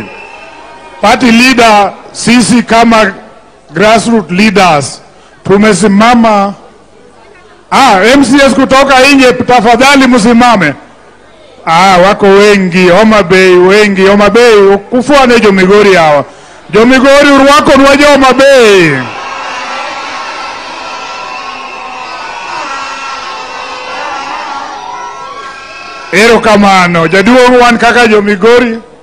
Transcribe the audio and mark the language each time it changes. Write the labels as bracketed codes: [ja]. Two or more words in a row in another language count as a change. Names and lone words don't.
[sw] Party leader, sisi kama [en] grassroots leaders [sw] tumesimama. MCAs kutoka nje tafadhali msimame. Wako wengi, Homa Bay wengi, Homa Bay kufuane jo Migori hawa. [luo] Jo Migori urwako nwaje Homa Bay. Ero kamano, jaduong' wan kaka jo Migori.